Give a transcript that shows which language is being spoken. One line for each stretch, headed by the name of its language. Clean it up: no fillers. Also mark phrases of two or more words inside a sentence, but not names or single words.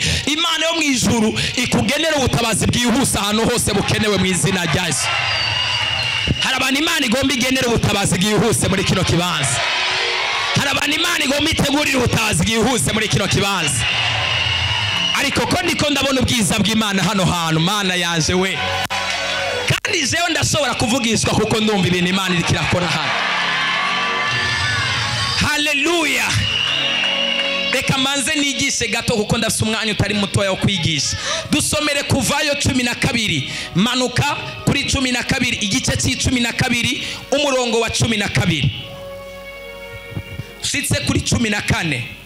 Rundi: Imana yo mwijuru ikugenera ubutabazi bwihuse ahantu hose bukenewe mu izina rya Yesu. Hari abantu Imana igomba igenera ubutabazi bwihuse muri kino kibanza. Hari abantu Imana igomba itegurira ubutabazi bwihuse muri kino kibanza. Ariko ko ndiko ndabona ubwiza bw'Imana hano hantu, Mana yanje we. Kandi jewe ndashobora kuvugishwa kuko ndumva ibintu Imana iriko irakora hano. Haleluya. Reka manze nigishe gato kuko ndafite umwanya utari mutoya wo kwigisha. Dusomere Kuvayo 12 manuka kuri 12 igice c'12 umurongo wa 12 shitse kuri 14.